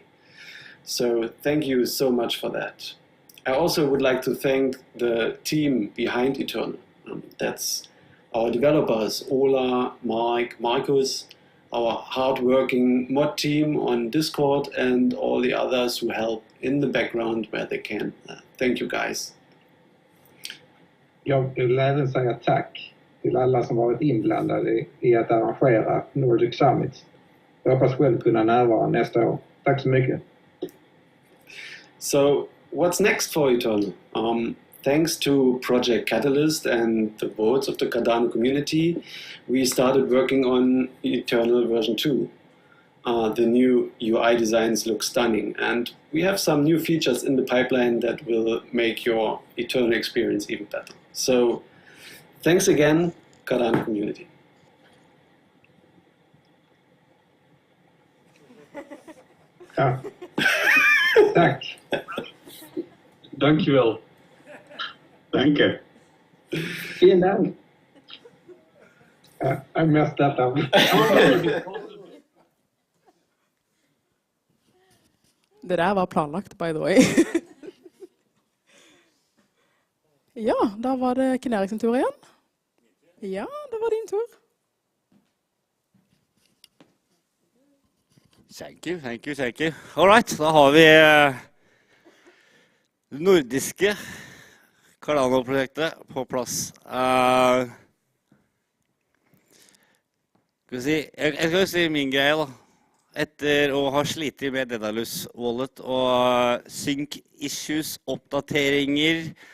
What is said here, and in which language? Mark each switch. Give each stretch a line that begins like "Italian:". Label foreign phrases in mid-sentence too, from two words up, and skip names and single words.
English: So thank you so much for that. I also would like to thank the team behind Eternal. That's our developers, Ola, Mike, Marcus, our hard-working mod team on Discord, and all the others who help in the background where they can. Thank you guys.
Swedish: Jag vill även säga tack till alla som varit inblandade i att arrangera Nordic Summit. Jag hoppas själv kunna närvara nästa år. Tack så mycket.
English: So, what's next for Eternal? Thanks to Project Catalyst and the votes of the Cardano community, we started working on Eternal version 2. The new UI designs look stunning, and we have some new features in the pipeline that will make your Eternal experience even better. So, Thanks again, Cardano community.
Swedish: Ja. Tack. Dankjewel.
German: Danke. Vielen Dank.
English: I messed that up.
Norwegian: Det der var planlagt,
English: by the way.
Norwegian: Ja, da var det Ken Erik sin tur igjen. Ja, det var din tur.
English: Thank you, thank you, thank you. All right,
Norwegian: da har vi det nordiske Cardano-prosjektet på plass. Jeg skal si min greie da. Etter å ha slitt med Daedalus Wallet og
English: sync issues,
Norwegian: oppdateringer.